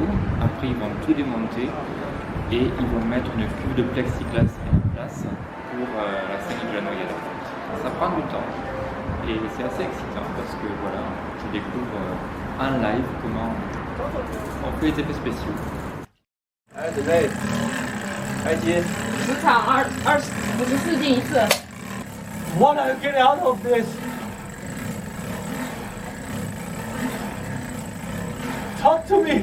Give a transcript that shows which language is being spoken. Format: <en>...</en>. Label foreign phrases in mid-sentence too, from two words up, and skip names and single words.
<fr>Après, ils vont tout démonter et ils vont mettre une cuve de plexiglas en place pour la scène de la noyade. Ça prend du temps et c'est assez excitant parce que voilà, je découvre en live comment on fait les effets spéciaux. Allez,</fr> <zh>准备，开机。时长54进1次。</zh> <en>What are you getting out of this? Talk to me.</en>